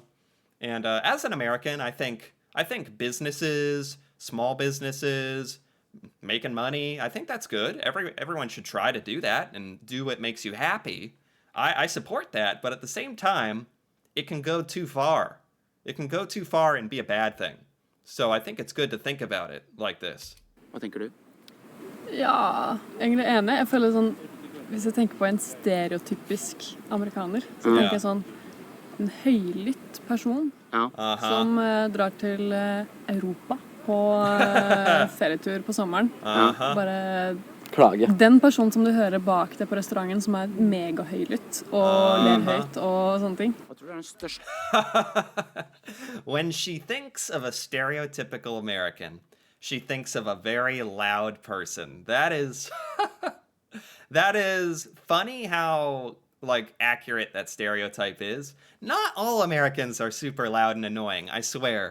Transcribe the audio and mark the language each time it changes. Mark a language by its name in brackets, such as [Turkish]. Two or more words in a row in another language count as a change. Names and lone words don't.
[English] And as an American, I think businesses, small businesses, making money, I think that's good. Everyone should try to do that and do what makes you happy. I support that, but at the same time, it can go too far. It can go too far and be a bad thing. So I think it's good to think about it like this. [Norwegian] Hva tenker du? Ja, egentlig enig. Jeg føler sånn, hvis jeg tenker på en stereotypisk amerikaner, så tenker jeg sånn, en høylytt person som drar til Europa på ferietur på sommeren. Bare klage. Den personen som du hører bak deg på restauranten som er megahøylytt og ler høyt og sånne ting. Hva tror du er den største? [English] When she thinks of a stereotypical American, she thinks of a very loud person. That is that is funny how accurate that stereotype is. Not all Americans are super loud and annoying, I swear.